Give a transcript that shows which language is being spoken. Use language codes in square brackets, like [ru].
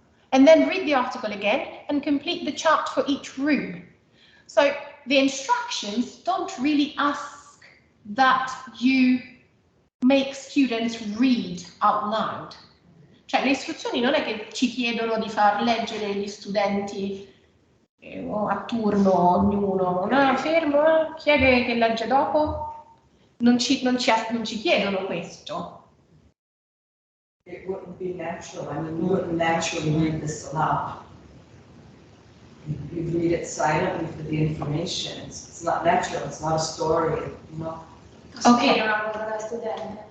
[en] And then read the article again and complete the chart for each room. So the instructions don't really ask that you make students read out loud. [it] Cioè, le istruzioni non è che ci chiedono di far leggere gli studenti a turno, ognuno, no, fermo, chi è che legge dopo? Non ci chiedono questo. [en] It wouldn't be natural. I mean, you wouldn't naturally read this aloud. You read it silently for the information. It's not natural. It's not a story, you know. [it] Posso dire una cosa da studente?